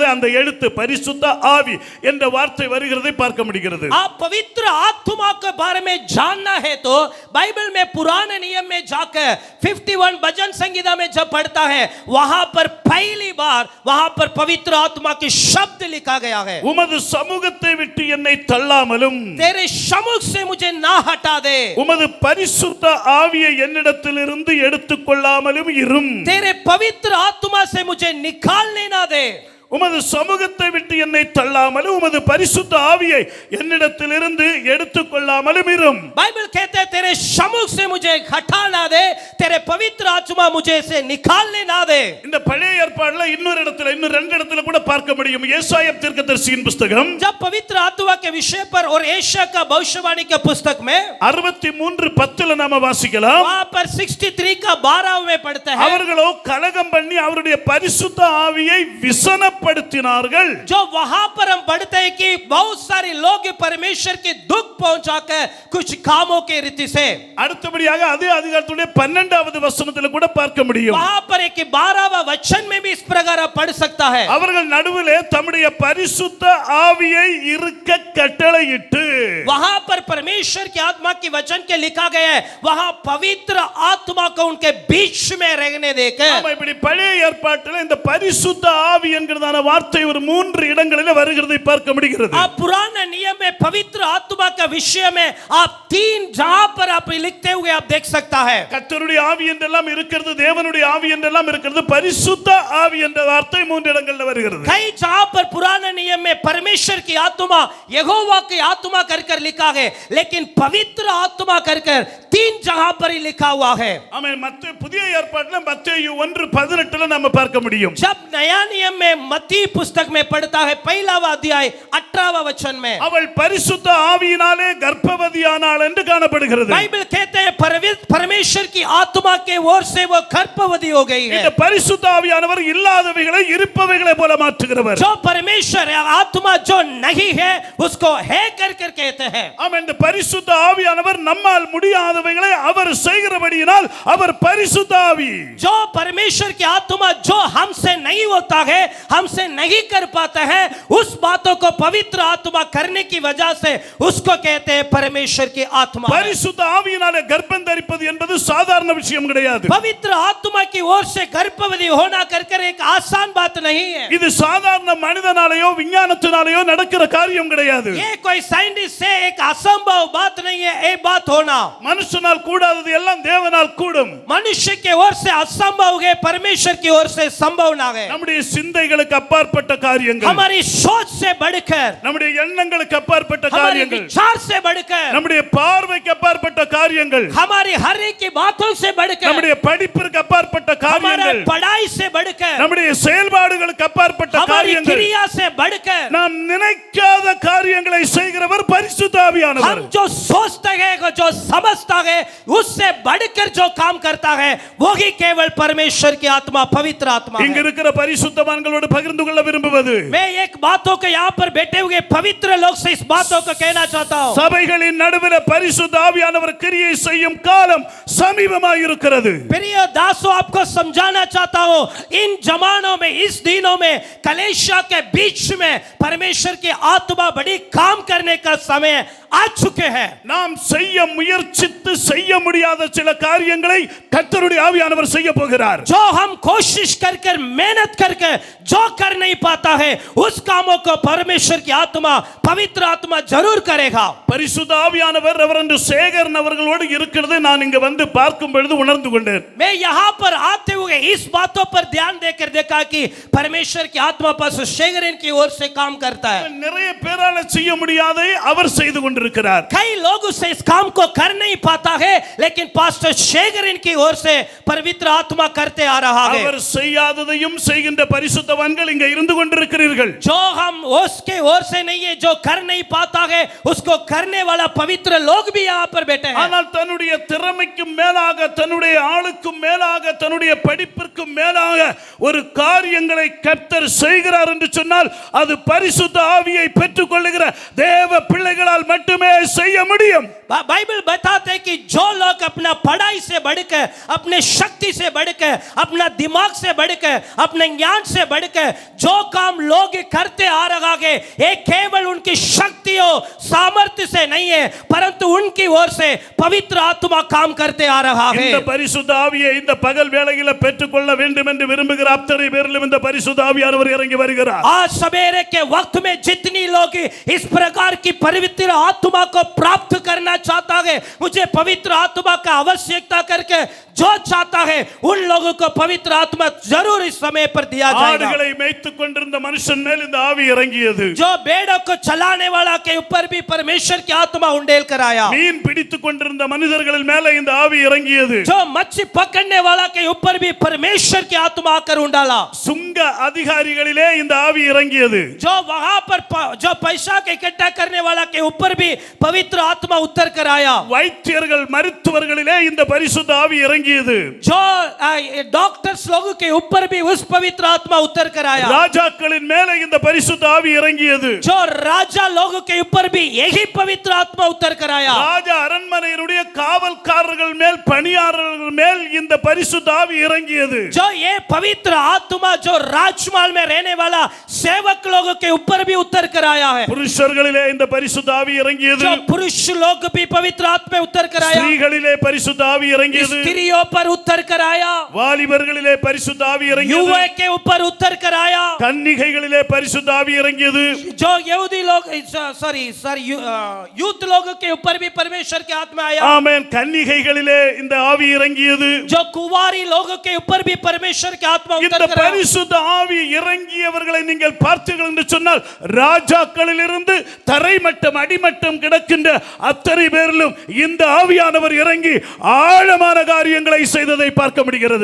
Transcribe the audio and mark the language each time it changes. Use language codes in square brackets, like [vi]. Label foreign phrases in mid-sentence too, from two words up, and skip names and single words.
[ta] அந்த எழுத்து பரிசுத்த ஆவி என்ற வார்த்தை வருகிறதை பார்க்க முடிகிறது. [hi] आप पवित्र आत्मा के बारे में जानना है तो बाइबल में पुराने नियम में जाकर 51 भजन संगीता में जब पढ़ता है, वहां पर पहली बार वहां पर पवित्र आत्मा के शब्द लिखा गया है. [ta] உமது சமூகத்தை விட்டு என்னை தள்ளாமலும் [hi] तेरे सम्मुख से मुझे ना हटा दे, [ta] உமது பரிசுத்த ஆவியை என்னிடத்திலிருந்து எடுத்துக்கொள்ளாமலும் இரும். [hi] तेरे पवित्र आत्मा से मुझे निकालने ना दे. [ta] உமது சமூகத்தை விட்டு என்னை தள்ளாமலும் உமது பரிசுத்த ஆவியை என்னிடத்திலிருந்து எடுத்துக்கொள்ளாமலும் இரும். [hi] बाइबल कहते हैं तेरे सम्मुख से मुझे हटा ना दे, तेरे पवित्र आत्मा मुझे से निकालने ना दे. [ta] இந்த பழைய ஏற்பாடுல இன்னொரு இடத்துல இன்னும் ரெண்டு இடத்துல கூட பார்க்க முடியும். ஏசாயா தீர்க்கதரிசியின் புத்தகம் [hi] जब पवित्र आत्मा के विषय पर और एशिया का भविष्यवाणी के पुस्तक में [ta] 63:10 நாம வாசிக்கலாம். [hi] वहां पर 63 का 12 में पढ़ते हैं, [ta] அவர்களோ கலகம் பண்ணி அவருடைய பரிசுத்த ஆவியை விசனப்படுத்தினார்கள். [hi] जो वहां पर हम पढ़ते हैं कि बहुत सारे लोग परमेश्वर के दुख पहुंचाकर कुछ कामों के रीति से. [ta] அடுத்தபடியாக அதே அதிகாரத்துடைய 12வது வசனத்தில் கூட பார்க்க முடியும். [hi] वहां पर एक 12वां वचन में भी इस प्रकार आप पढ़ सकता है. [ta] அவர்கள் நடுவிலே தம்முடைய பரிசுத்த ஆவியை இருக்க கட்டளையிட்டு, [hi] वहां पर परमेश्वर की आत्मा की वचन के लिखा गया है, वहां पवित्र आत्मा को उनके बीच में रहने देकर. [ta] நாம இப்படி பழைய ஏற்பாட்டில் இந்த பரிசுத்த ஆவி என்கிறதான வார்த்தை ஒரு 3 இடங்களில் வருகிறதை பார்க்க முடிகிறது. [hi] आप पुराने नियम में पवित्र आत्मा का विषय में आप 3 जहां पर आप लिखते हुए आप देख सकता है. [ta] கர்த்தருடைய ஆவி என்றெல்லாம் இருக்கிறது, தேவனுடைய ஆவி என்றெல்லாம் இருக்கிறது, பரிசுத்த ஆவி என்ற வார்த்தை 3 இடங்களில் வருகிறது. [hi] कई जहां पर पुराने नियम नियम में परमेश्वर की आत्मा, यहोवा की आत्मा कर कर लिखा है, लेकिन पवित्र आत्मा कर कर 3 जगह पर ही लिखा हुआ है। [ta] ஆமென். மத்தேயு புதிய ஏற்பாட்டில் மத்தேயு 1:18 நம்ம பார்க்க முடியும். [hi] जब नया नियम में मत्ती पुस्तक में पढ़ता है 1वां अध्याय 18वां वचन में, [ta] அவள் பரிசுத்த ஆவியினாலே கர்ப்பவதியானாள் என்று காணப்படுகிறது. [hi] बाइबल कहते हैं परमेश्वर की आत्मा के ओर से वो गर्भवती हो गई है। [ta] இந்த பரிசுத்த ஆவியானவர் இல்லாதவைகளை இருப்பவைகளை போல மாற்றுகிறவர். [hi] जो परमेश्वर आत्मा जो नहीं है उसको है कर कर कहते हैं। [ta] ஆமென். இந்த பரிசுத்த ஆவியானவர் நம்மால் முடியாதவைகளை அவர் செய்கிறபடியினால் அவர் பரிசுத்த ஆவி. [hi] जो परमेश्वर की आत्मा जो हमसे नहीं होता है, हमसे नहीं कर पाता है, उस बातों को पवित्र आत्मा करने की वजह से उसको कहते हैं परमेश्वर की आत्मा। [ta] பரிசுத்த ஆவியினாலே கர்ப்பம் தரிப்பது என்பது சாதாரண விஷயம் கிடையாது. [hi] पवित्र आत्मा की ओर से गर्भवती होना कर कर एक आसान बात नहीं है। [ta] இது சாதாரண மனிதனாலேயோ விஞ்ஞானத்தினாலேயோ நடக்கிற காரியம் கிடையாது. [hi] ये कोई साइंटिस्ट से एक असंभव बात नहीं है ये बात होना। [ta] மனுஷனால் கூடாதது எல்லாம் தேவனால் கூடும். [hi] मनुष्य के ओर से असंभव है, परमेश्वर की ओर से संभव ना है। [ta] நம்முடைய சிந்தைகளுக்கு அப்பாற்பட்ட காரியங்கள், [hi] हमारी सोच से बढ़कर, [ta] நம்முடைய எண்ணங்களுக்கு அப்பாற்பட்ட [hi] हमारे [ta] காரியங்கள், [hi] विचार से बढ़कर, [ta] நம்முடைய பார்வைக்கு அப்பாற்பட்ட காரியங்கள், [hi] हमारी हर एक की बातों से बढ़कर, [ta] நம்முடைய படிப்பிற்கு அப்பாற்பட்ட [hi] हमारे [ta] காரியங்கள், [hi] पढ़ाई से बढ़कर, [ta] நம்முடைய செயல்பாடுகளுக்கு அப்பாற்பட்ட [hi] हमारी [ta] காரியங்கள், [hi] क्रिया से बढ़कर, [ta] நாம் நினைக்காத காரியங்களை செய்கிறவர் பரிசுத்த ஆவியானவர். [hi] हम जो सोचते हैं, जो समझता है, उससे बढ़कर जो काम करता है वो ही केवल परमेश्वर की आत्मा, पवित्र आत्मा [ta] இங்க [hi] है। [ta] இருக்கிற பரிசுத்தவான்களோடு பகிர்ந்து கொள்ள விரும்புவது, [hi] मैं एक बातों को यहाँ पर बैठे हुए पवित्र लोग से इस बातों को कहना चाहता हूँ। [ta] சபைகளின் நடுவில் பரிசுத்த ஆவியானவர் கிரியை செய்யும் காலம் சமீபமாய் இருக்கிறது. [hi] प्रिय दासों, आपको समझाना चाहता हूँ, इन जमानों में, इस दिनों में, कलेशा के बीच में परमेश्वर की आत्मा बड़ी काम करने का समय आ चुके हैं। [ta] நாம் செய்ய முயற்சித்து செய்ய முடியாத சில காரியங்களை கர்த்தருடைய ஆவியானவர் செய்ய போகிறார். [hi] जो हम कोशिश कर कर मेहनत करके जो कर नहीं पाता है, उस कामों को परमेश्वर की आत्मा, पवित्र आत्मा जरूर करेगा। [ta] பரிசுத்த ஆவியானவர் ரெவரண்ட் சேகரன் அவர்களோடு இருக்கிறது நான் இங்க வந்து பார்க்கும் பொழுது உணர்ந்து கொண்டேன். [hi] मैं यहाँ पर आते हुए इस बातों पर ध्यान देकर देखा कि परमेश्वर की आत्मा पास्टर शेगरन की ओर से काम करता है। [ta] நிறைய பேரால செய்ய முடியாதை அவர் செய்து கொண்டிருக்கிறார். [hi] कई लोग उससे इस काम को कर नहीं पाता है, लेकिन पास्टर शेगरन की ओर से पवित्र आत्मा करते आ रहा है। [ta] அவர் செய்யாததையும் செய்கின்ற பரிசுத்தவான்கள் இங்க இருந்து கொண்டிருக்கிறீர்கள். [hi] जो हम उसके ओर से नहीं है, जो कर नहीं पाता है, उसको करने वाला पवित्र लोग भी यहाँ पर बैठे हैं। [ta] ஆனால் தன்னுடைய திறமைக்கும் மேலாக, தன்னுடைய ஆளுக்கும் மேலாக, தன்னுடைய படிப்பிற்கும் மேலாக ஒரு காரியங்களை கர்த்தர் செய்கிறார் என்று சொன்னால் அது பரிசுத்த ஆவியை பெற்றுக் கொள்ளுகிற தேவ பிள்ளைகளால் மட்டுமே செய்ய முடியும். [hi] बाइबल बताते हैं कि जो लोग अपना पढ़ाई से बढ़कर, अपने शक्ति से बढ़कर, अपना दिमाग से बढ़कर, अपने ज्ञान से बढ़कर जो काम लोग करते आ रहा है, ये केवल उनकी शक्तियों सामर्थ्य से नहीं है, परंतु उनकी ओर से पवित्र आत्मा काम करते आ रहा है। [ta] இந்த பரிசுத்த ஆவியை இந்த பகல் வேளையில பெற்றுக்கொள்ள வேண்டும் என்று விரும்புகிற அத்தனை பேரிலும் இந்த பரிசுத்த ஆவியானவர் இறங்கி வருகிறார். [hi] आज सवेरे के वक्त में जितनी लोग इस प्रकार की पवित्र आत्मा को प्राप्त करना चाहता है, मुझे पवित्र आत्मा का आवश्यकता करके जो चाहता है, उन लोगों को पवित्र आत्मा जरूर इस समय पर दिया जाएगा। [ta] ஆடுகளை மேய்த்துக் கொண்டிருந்த மனுஷன் மேல் இந்த ஆவி இறங்கியது. [hi] जो भेड़ों को चलाने वाला के ऊपर भी परमेश्वर की आत्मा उंडेल कर आया। [ta] மீன் பிடித்துக் கொண்டிருந்த மனிதர்கள் மேலே இந்த ஆவி இறங்கியது. [hi] जो मच्छी पकड़ने वाला के ऊपर भी परमेश्वर की आत्मा आकर उंडाला। [ta] சுங்க அதிகாரிகளிலே இந்த ஆவி இறங்கியது. [hi] जो वहां पर जो पैसा के इकट्ठा करने वाला के ऊपर भी पवित्र आत्मा उतर कर आया। [ta] வைத்தியர்கள் மருத்துவர்களிலே இந்த பரிசுத்த ஆவி இறங்கியது. [hi] जो डॉक्टर्स लोगों के ऊपर भी उस पवित्र आत्मा उतर कर आया। [ta] ராஜாக்களின் மேலே இந்த பரிசுத்த ஆவி இறங்கியது. [hi] जो राजा लोगों के ऊपर भी यही पवित्र आत्मा उतर कर आया। [ta] ராஜா அரண்மனையினுடைய காவல்காரர்கள் மேல், பணியாளர்கள் மேல் இந்த பரிசுத்த ஆவி இறங்கியது. [hi] जो ये पवित्र आत्मा जो राजमहल में रहने वाला सेवक लोगों के ऊपर भी उतर कर आया है। [ta] புருஷர்களிலே இந்த பரிசுத்த ஆவி இறங்கியது, [hi] जो पुरुष लोग भी पवित्र आत्मा में उतर कर आया, [ta] ஸ்திரீகளிலே பரிசுத்த ஆவி இறங்கியது, [hi] स्त्रियों पर उतर कर आया, [ta] வாலிபர்களிலே பரிசுத்த ஆவி இறங்கியது, [hi] युवा के ऊपर उतर कर आया, [ta] கன்னிகைகளிலே பரிசுத்த ஆவி இறங்கியது, [hi] जो यहूदी लोग [en] sorry youth [hi] लोगों के ऊपर भी परमेश्वर के आत्मा आया, [ta] ஆமென். கன்னிகைகளிலே இந்த ஆவி இறங்கியது. [hi] जो कुंवारी लोगों के ऊपर भी परमेश्वर के आत्मा [ta] இந்த [hi] उतर कर आया। [ta] பரிசுத்த ஆவி இறங்கியவர்களை நீங்கள் பார்த்தீர்கள் என்று சொன்னால், ராஜாக்களிலிருந்து தரைமட்டம் அடிமட்டம் கிடக்கின்ற அத்தனை பேரிலும் இந்த ஆவியானவர் இறங்கி ஆழமான காரியங்களை செய்ததை பார்க்க முடிகிறது.